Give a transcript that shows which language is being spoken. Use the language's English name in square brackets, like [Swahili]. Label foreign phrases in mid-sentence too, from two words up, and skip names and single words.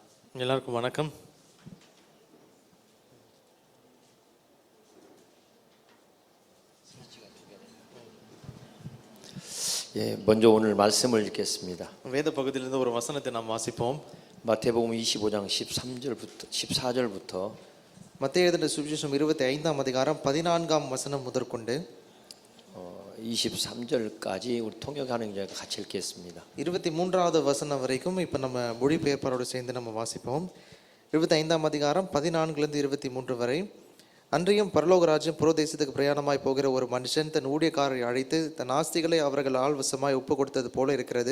[Tamil] எல்லாருக்கும் வணக்கம். [Korean] 먼저 오늘 말씀을 읽겠습니다. [Tamil] வேத பகுதியிலிருந்து ஒரு வசனத்தை நாம் வாசிப்போம். [Korean] 마태복음 25장 14절부터 [Tamil] மத்தேயு எழுதின சுவிசேஷம் 25ஆம் அதிகாரம் 14ஆம் வசனம் முதற்கொண்டு [Korean] 23절까지 우리 통역하는 이제 같이 읽겠습니다. [Tamil] 23வது வசனம் வரைக்கும் இப்போ நம்ம மொழிபெயர்ப்பாரோடு சேர்ந்து நம்ம வாசிப்போம். 25ஆம் அதிகாரம் 14லிருந்து 23 வரை. அன்றியும் பரலோக ராஜ்யம் புரோதேசத்துக்கு பிரயாணமாய் போகிற ஒரு மனுஷன் தன் ஊழியக்காரரை அழைத்து தன் ஆஸ்திகளை அவர்கள் ஆள்வசமாய் ஒப்பு கொடுத்தது போல இருக்கிறது.